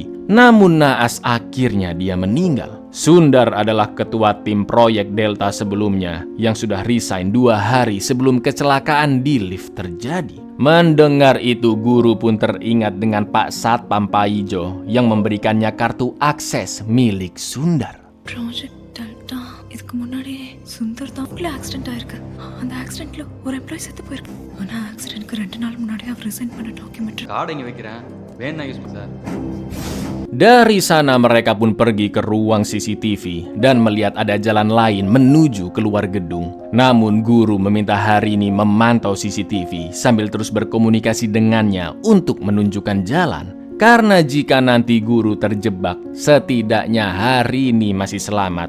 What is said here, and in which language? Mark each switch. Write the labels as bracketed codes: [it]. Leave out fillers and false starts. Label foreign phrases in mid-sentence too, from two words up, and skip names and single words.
[id] Namun naas akhirnya dia meninggal. Sundar adalah ketua tim proyek Delta sebelumnya yang sudah resign 2 hari sebelum kecelakaan di lift terjadi. Mendengar itu guru pun teringat dengan Pak Satpam Paijo yang memberikannya kartu akses milik Sundar. [ta] ப்ராஜெக்ட் டெல்டா இதுக்கு முன்னாடி சுந்தர் தான் ஆக்சிடென்ட் ஆயிருக்கு. அந்த ஆக்சிடென்ட்ல ஒரு எம்ப்ளாயி செத்து போயிருக்கு. ஆனா ஆக்சிடென்ட்க்கு 2 நாள் முன்னாடி அவர் ரிசைன் பண்ண டாக்குமெண்ட் கார்டு இங்கே வைக்கிறேன் வேணா யூஸ் பண்ணு சார். [id] Dari sana mereka pun pergi ke ruang CCTV dan melihat ada jalan lain menuju keluar gedung. Namun guru meminta Harini memantau CCTV sambil terus berkomunikasi dengannya untuk menunjukkan jalan. Karena jika nanti guru terjebak, setidaknya Harini masih selamat.